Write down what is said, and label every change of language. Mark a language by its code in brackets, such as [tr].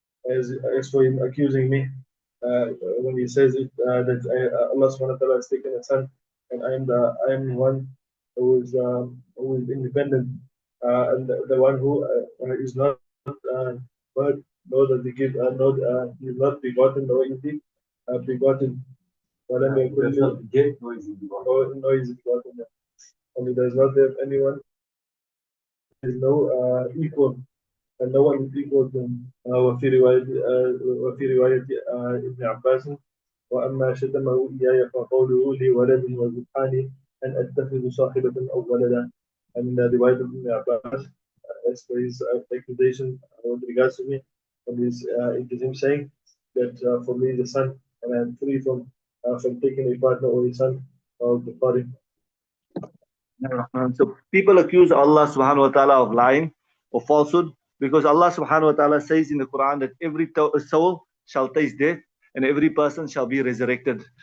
[en] As for him accusing me, when he says it that Allah subhanahu wa ta'ala has taken a son, and I am one who is independent, and the one who is not birth, nor does he give, he is not begotten, nor is he begotten. [ar] ولم يكن له [en] nor is he begotten, and he does not have anyone. There is no equal, and no one is equal to him. [ar] وفي رواية ابن عباس وأما شتمه إياي فقوله لي ولد وزبحاني أن أتخذ صاحبة أو ولدا. [en] And the riwayat of Ibn Abbas, as for his accusation with regards to me, and it is him saying that for me is a son, and I am free from taking a partner or a son of the party. So people accuse Allah subhanahu wa ta'ala of lying or falsehood because Allah subhanahu wa ta'ala says in the Quran that every soul shall taste death and every person shall be resurrected.